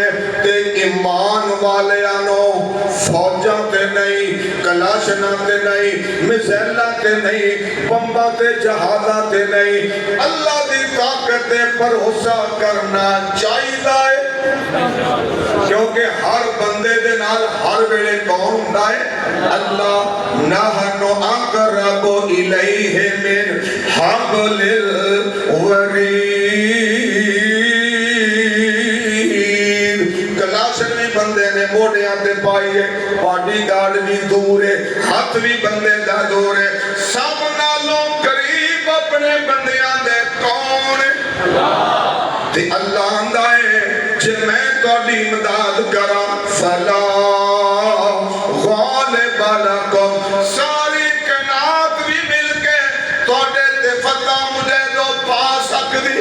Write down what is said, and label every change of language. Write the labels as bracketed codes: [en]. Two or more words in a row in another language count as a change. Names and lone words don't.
[pa] تے ایمان والیاں نوں فوجاں تے نہیں، کلاشنا تے نہیں، میزائلاں تے نہیں، بمباں تے جہازاں تے نہیں، اللہ دی طاقت تے بھروسہ کرنا چاہیدا ہے. کیونکہ ہر بندے دے نال ہر ویلے کون ہندا ہے? अल्लाह। [ar] نحن أقرب إليه من حبل الوريد. [pa] کلاشن بھی بندے نے موڈھیاں تے پائی ہے, [en] body guard [pa] بھی دور ہے، ہاتھ بھی بندے دا دور ہے، سب نالوں قریب اپنے بندیاں دے کون ہے? تے اللہ آندا ہے جے میں تہاڈی امداد کراں [ar] فلا غالب لكم, [pa] ساری کائنات بھی مل کے تہاڈے تے فتح مجھے دو پا سکدی.